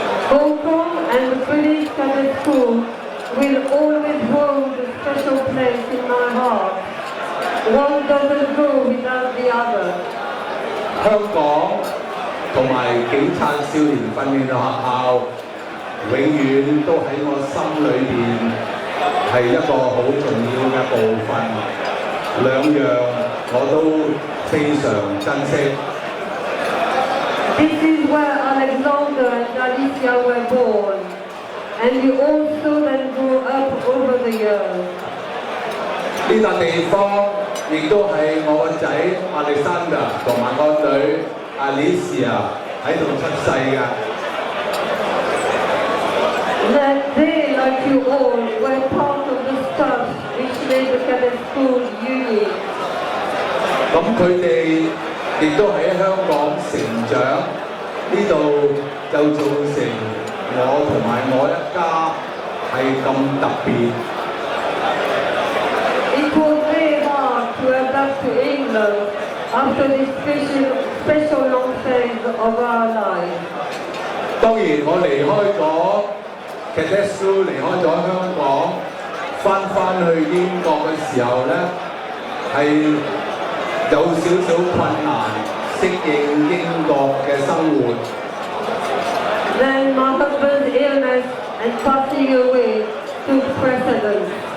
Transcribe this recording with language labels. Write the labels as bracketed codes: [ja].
[en] Hong Kong and the British Cadet School will always hold a special place in my heart. One doesn't go without the other. [yue] 香港同埋警察少年訓練學校，永遠都喺我心裏邊係一個好重要嘅部分，兩樣我都非常珍惜。 [en] This is where Alexander and Alicia were born, and you also then grew up over the years. [yue] 呢笪地方亦都係我個仔 Alexander 同埋個女 Alicia 喺度出世㗎。 [en] That they, like you all, were part of the stuff which made the cadet school unique. [yue] 咁佢哋亦都喺香港成長，呢度就造成我同埋我一家係咁特別。 [en] It was very hard to adapt to England after this special long phase of our life. [yue] 當然我離開咗 Cadet School 離開咗香港，翻去英國嘅時候咧，係有少少困難適應英國嘅生活。 [en] Then my husband's illness and passing away took precedence.